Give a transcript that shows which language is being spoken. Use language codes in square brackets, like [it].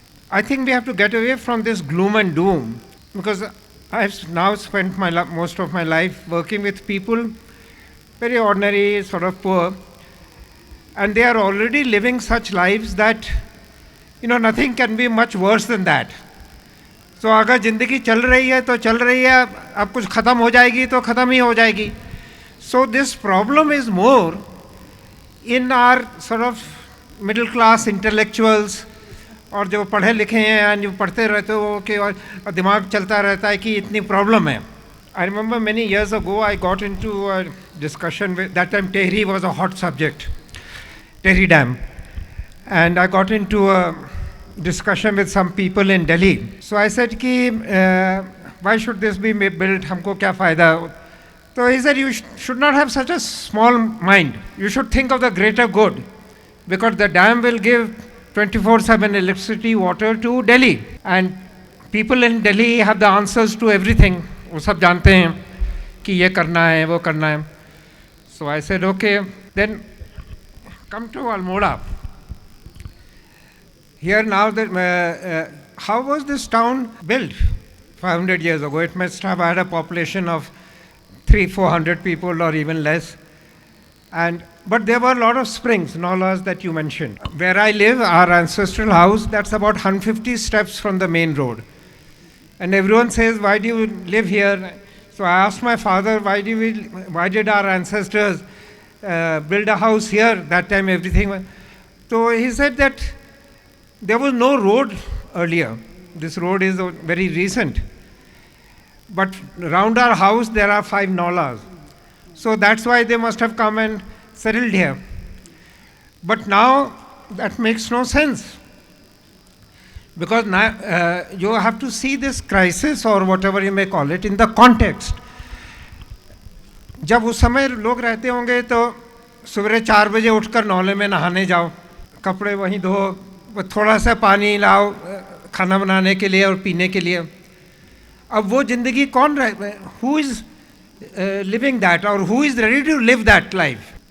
[en] I think we have to get away from this gloom and doom, because I've now spent most of my life working with people, very ordinary, sort of poor, and they are already living such lives that, nothing can be much worse than that. [hi] तो अगर ज़िंदगी चल रही है तो चल रही है, अब कुछ ख़त्म हो जाएगी तो ख़त्म ही हो जाएगी. [en] So this problem is more in our sort of middle class intellectuals, [hi] और जो पढ़े लिखे हैं जो पढ़ते रहते हो कि और दिमाग चलता रहता है कि इतनी प्रॉब्लम है. [en] I remember many years ago I got into a discussion with, that time Tehri was a hot subject, Tehri Dam, and I got into a discussion with some people in Delhi. So I said कि why should this be built, [hi] हमको क्या फ़ायदा. [en] So he said you should not have such a small mind, you should think of the greater good, because the dam will give 24/7 electricity, water to Delhi, and people in Delhi have the answers to everything. [hi] वो सब जानते हैं कि ये करना है वो करना है. [en] So I said okay, then come to Almora. Here now that how was this town built 500 years ago? It must have had a population of 300-400 people or even less, but there were a lot of springs, nalas that you mentioned. Where I live, our ancestral house, that's about 150 steps from the main road. And everyone says, why do you live here? So I asked my father, why did our ancestors build a house here? That time everything was. So he said that there was no road earlier. This road is very recent. But around our house there are 5 nalas. So that's why they must have come and settled here. But now that makes no sense. Because now, you have to see this crisis or whatever you may call it in the context. [hi] जब उस समय लोग रहते होंगे तो सुबह 4 बजे उठकर नौले में नहाने जाओ, कपड़े वहीं धो, थोड़ा सा पानी लाओ खाना बनाने के लिए और पीने के लिए. अब वो ज़िंदगी कौन रहे, [en] who is living that or who is ready to live that life?